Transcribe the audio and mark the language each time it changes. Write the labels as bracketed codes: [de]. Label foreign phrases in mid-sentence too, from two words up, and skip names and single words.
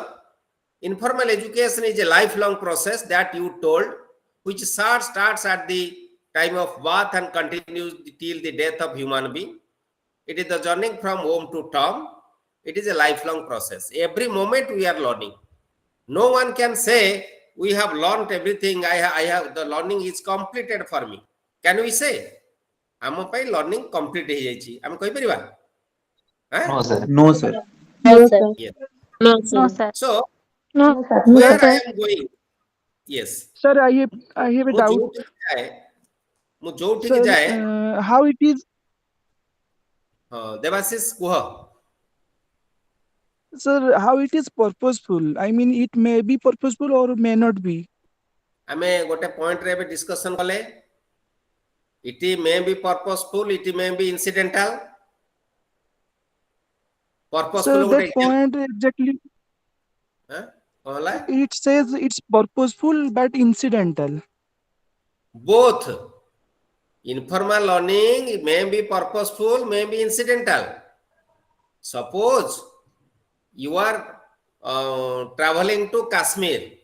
[en] Informal education is a lifelong process that you told, which starts at the time of birth and continues till the death of human being. It is the journey from home to tomb. It is a lifelong process. Every moment we are learning. No one can say we have learned everything. I have the learning is completed for me. Can we say? [or] ଆମ ପାଇଁ [en] learning complete [or] ହୋଇ ଯାଇଛି. ଆମେ କହି ପାରିବା? [en] No, sir. No, sir. No, sir. Yes. No, sir. So No, where sir. I am going? Yes. Sir, I have a [or] ମୁଁ [en] doubt. [or] ଯୋଉଠିକି ଯାଏ ମୁଁ ଯୋଉଠିକି [en] Sir, [or] ଯାଏ [en] how it is, [or] ଦେବାଶିଷ କୁହ [en] sir, how it is purposeful? I mean, it may be purposeful or may not be. [or] ଆମେ ଗୋଟେ ପଏଣ୍ଟ ରେ ଏବେ ଡିସ୍କସନ କଲେ [en] it may be purposeful, it may be incidental. Purposeful Sir, [or] ଗୋଟେ [en] that point exactly, [or] କଣ ହେଲା [en] it says it's purposeful but incidental. both informal learning may be purposeful, may be incidental. Suppose you are traveling to Kashmir.